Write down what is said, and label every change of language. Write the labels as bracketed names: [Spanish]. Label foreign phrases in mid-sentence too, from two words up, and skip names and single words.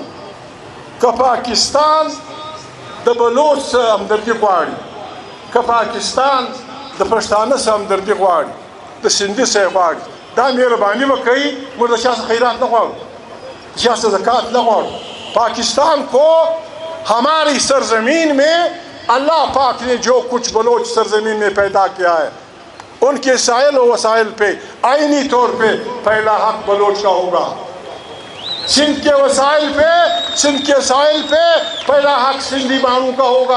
[Pashto] که پاکستان د بلوچ سره همدردي غواړي، که پاکستان د پښتانه سره همدردي غواړي، د سندي سره غواړي، دا مهرباني به کوي. موږ د چا څخه خیرات نه غواړو، د چا څخه زکات نه غواړو. [Urdu] پاکستان کو ہماری سرزمین میں اللہ پاک نے جو کچھ بلوچ سرزمین میں پیدا کیا ہے، ان کے سائل و وسائل پہ آئینی طور پہ پہلا حق بلوچ کا ہوگا. سندھ کے ساحل پہ پہلا حق سندھی بانو کا ہوگا.